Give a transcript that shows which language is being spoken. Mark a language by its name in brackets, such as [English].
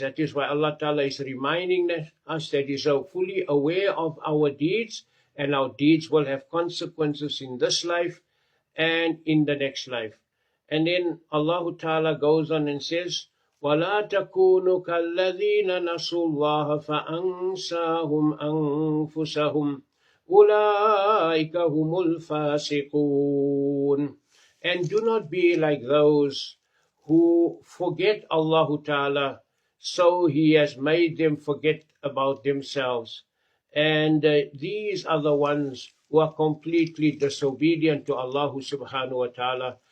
[English] That is why Allah Ta'ala is reminding us that He is fully aware of our deeds, and our deeds will have consequences in this life and in the next life. And then Allah Ta'ala goes on and says, [Arabic] وَلَا تَكُونُوا كَالَّذِينَ نَسُوا اللَّهَ فَأَنْسَاهُمْ أَنفُسَهُمْ أُولَٰئِكَ هُمُ الْفَاسِقُونَ. [English] And do not be like those who forget Allah Ta'ala, so He has made them forget about themselves. And these are the ones who are completely disobedient to Allah subhanahu wa ta'ala.